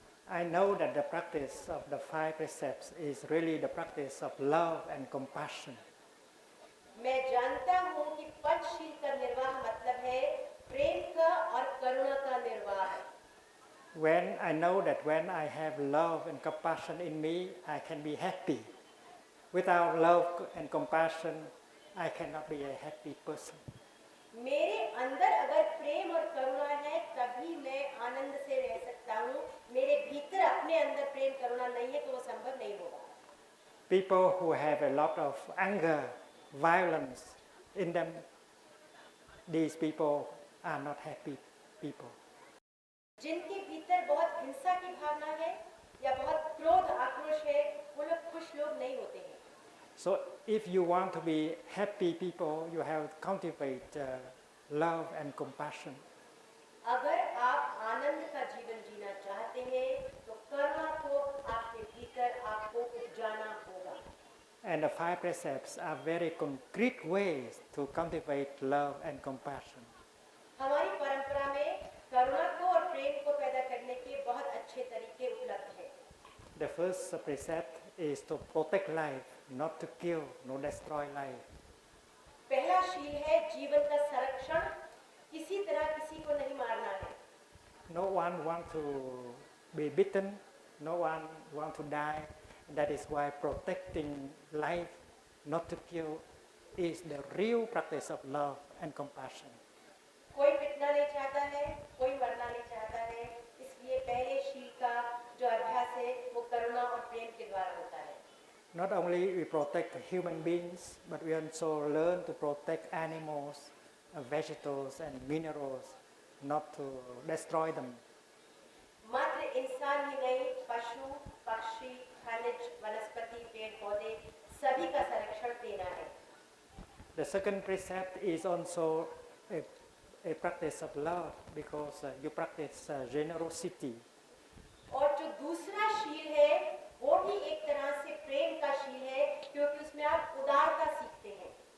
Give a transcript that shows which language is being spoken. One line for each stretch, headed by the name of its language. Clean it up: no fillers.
English: I know that the practice of the 5 precepts is really the practice of love and compassion.
Hindi: मैं जानता हूँ कि पंचशील का निर्वाह मतलब है प्रेम का और करुणा का निर्वाह।
English: When I know that when I have love and compassion in me, I can be happy. Without love and compassion, I cannot be a happy person.
Hindi: मेरे अंदर अगर प्रेम और करुणा है तभी मैं आनंद से रह सकता हूँ। मेरे भीतर अपने अंदर प्रेम करुणा नहीं है तो वो संभव नहीं होगा।
English: People who have a lot of anger, violence in them, these people are not happy people.
Hindi: जिनके भीतर बहुत हिंसा की भावना है या बहुत क्रोध आक्रोश है वो लोग खुश लोग नहीं होते हैं।
English: So if you want to be happy people, you have to cultivate love and compassion.
Hindi: अगर आप आनंद का जीवन जीना चाहते हैं तो करुणा को आपके भीतर आपको उपजाना होगा।
English: And the 5 precepts are very concrete ways to cultivate love and compassion.
Hindi: हमारी परंपरा में करुणा को और प्रेम को पैदा करने के बहुत अच्छे तरीके उपलब्ध हैं।
English: The first precept is to protect life, not to kill, not destroy life.
Hindi: पहला शील है जीवन का संरक्षण, किसी तरह किसी को नहीं मारना है।
English: No one wants to be bitten, no one wants to die. That is why protecting life, not to kill, is the real practice of love and compassion.
Hindi: कोई पिटना नहीं चाहता है, कोई मरना नहीं चाहता है, इसलिए पहले शील का जो अभ्यास है वो करुणा और प्रेम के द्वारा होता है।
English: Not only we protect human beings, but we also learn to protect animals, vegetables and minerals, not to destroy them.
Hindi: मात्र इंसान ही नहीं, पशु, पक्षी, खनिज, वनस्पति, पेड़ पौधे सभी का संरक्षण देना है।
English: The second precept is also a practice of love because you practice generosity.
Hindi: और जो दूसरा शील है वो भी एक तरह से प्रेम का शील है क्योंकि उसमें आप उदारता सीखते हैं।